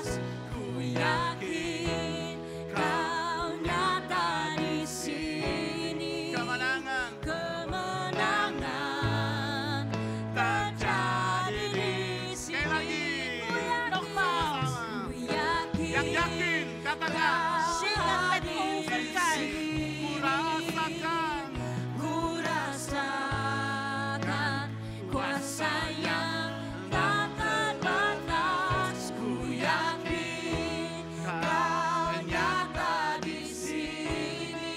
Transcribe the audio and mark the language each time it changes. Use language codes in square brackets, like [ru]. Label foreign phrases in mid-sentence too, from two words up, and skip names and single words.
[id] Ku yakin kau nyata di sini. Kemenangan Kemenangan terjadi di sekali lagi. sini. [nl] Nogmaals. [id] Ku yakin Yang yakin katakan. [nl] Zing het met overtuiging. [id] Ku rasakan. Ku rasakan kuasa yang tak terbatas. Ku yakin kau nyata di sini.